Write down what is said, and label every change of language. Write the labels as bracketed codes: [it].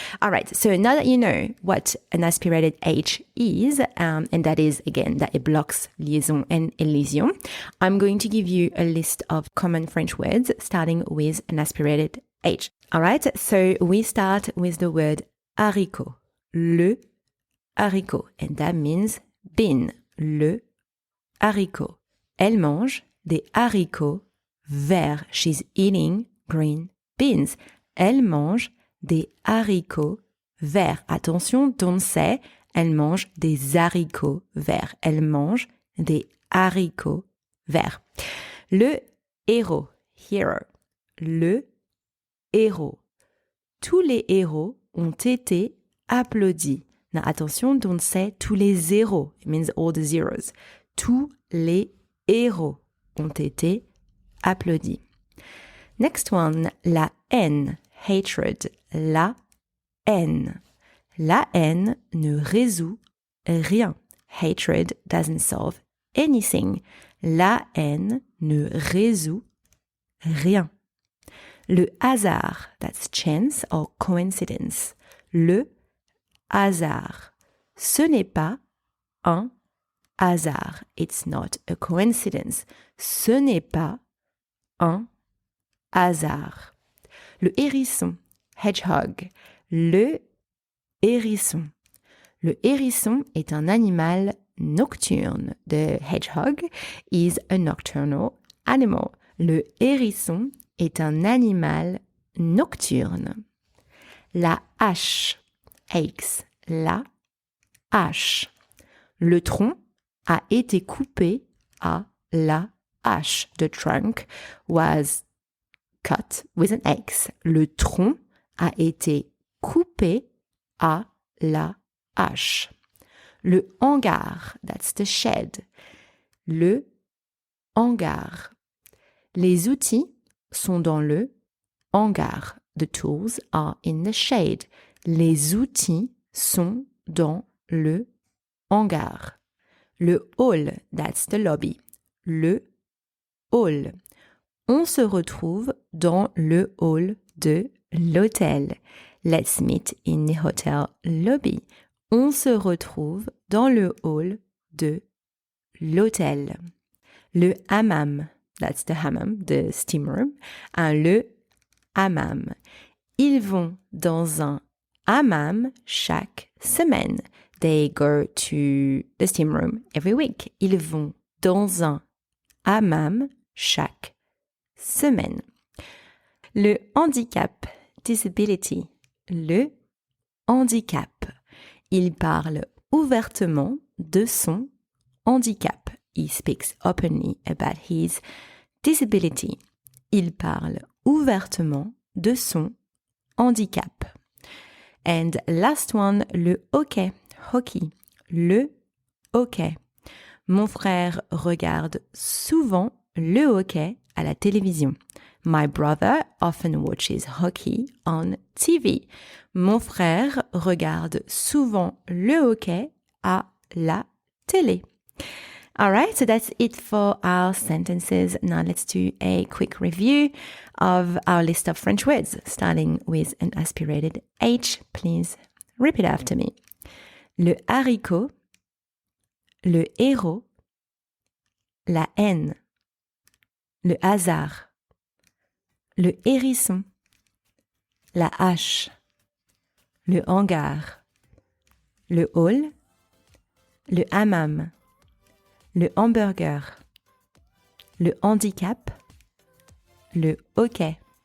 [en] All right, so now that you know what an aspirated H is, and that is, again, that it blocks liaison and elision, I'm going to give you a list of common French words starting with an aspirated H. All right, so we start with the word haricot, le haricot. And that means bean, le haricot. [fr] Elle mange des haricots verts. [en] She's eating green beans. [fr] Elle mange des haricots verts. [en] Attention, don't say, [fr] elle mange des haricots verts. Elle mange des haricots verts. Le héros, hero. Le héros. Tous les héros ont été applaudis. [en] Now, attention, don't say [fr] tous les zéros. [en] It means all the zeros. [fr] Tous les héros ont été applaudis. [en] Next one, [fr] la haine, hatred. La haine. La haine ne résout rien. [en] Hatred doesn't solve anything. [fr] La haine ne résout rien. Le hasard, [en] that's chance or coincidence. [fr] Le hasard. Ce n'est pas un hasard. [en] It's not a coincidence. [fr] Ce n'est pas un hasard. Le hérisson, hedgehog. Le hérisson. Le hérisson est un animal nocturne. [en] The hedgehog is a nocturnal animal. [fr] Le hérisson est un animal nocturne. La hache, axe. La hache. Le tronc a été coupé à la hache. [en] The trunk was cut with an axe. [fr] Le tronc a été coupé à la hache. Le hangar, [en] that's the shed. [fr] Le hangar. Les outils sont dans le hangar. [en] The tools are in the shade. [fr] Les outils sont dans le hangar. Le hall, [en] that's the lobby. [fr] Le hall. On se retrouve dans le hall de l'hôtel. [en] Let's meet in the hotel lobby. [fr] On se retrouve dans le hall de l'hôtel. Le hammam, [en] that's the hammam, the steam room. [fr] Le hammam. Ils vont dans un hammam chaque semaine. [en] They go to the steam room every week. [fr] Ils vont dans un hammam chaque semaine. Le handicap, disability. Le handicap. Il parle ouvertement de son handicap. [en] He speaks openly about his disability. [fr] Il parle ouvertement de son handicap. [en] And last one, [fr] le hockey. [en] Hockey. Le hockey. [fr] Mon frère regarde souvent le hockey à la télévision. [en] My brother often watches hockey on TV. [fr] Mon frère regarde souvent le hockey à la télé. [en] All right, so that's it for our sentences. Now let's do a quick review of our list of French words, starting with an aspirated H. Please repeat after me. [fr] Le haricot, le héros, la haine, le hasard, le hérisson, la hache, le hangar, le hall, le hammam, le hamburger, le handicap, le hockey.